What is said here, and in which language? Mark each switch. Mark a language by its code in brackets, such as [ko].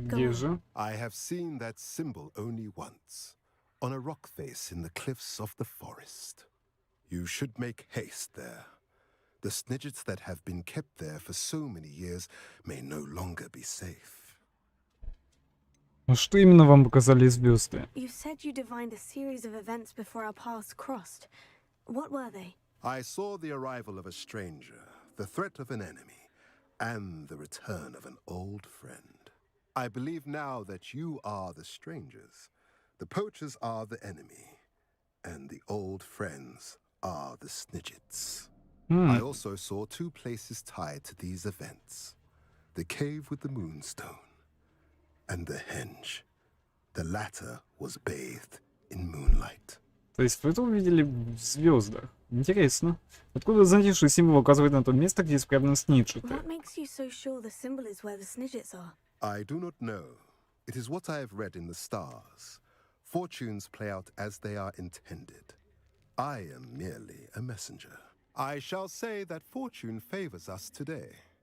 [en] go [ru] где [en] on. [ru] же? [en] I have seen that symbol only once, on a rock face in the cliffs of the forest. You should make haste there. The Snidgets that have been kept there for so many years may no longer be safe. [ru] Ну что именно вам показали звезды? [en] You said you divined a series of events before our paths crossed. What were they? I saw the arrival of a stranger, the threat of an enemy, and the return of an old friend. I believe now that you are the strangers, the poachers are the enemy, and the old friends are the Snidgets. I also saw two places tied to these events. The cave with the moonstone and the henge. The latter was bathed in moonlight. [ru] То есть вы это увидели в звездах? Интересно. Откуда вы знаете, что символ указывает на то место, где спрятаны снитчеты? [en] What makes you so sure the symbol is where the snidgets are? I do not know. It is what I have read in the stars. Fortunes play out as they are intended. I am merely a messenger. I shall say that fortune favors us today.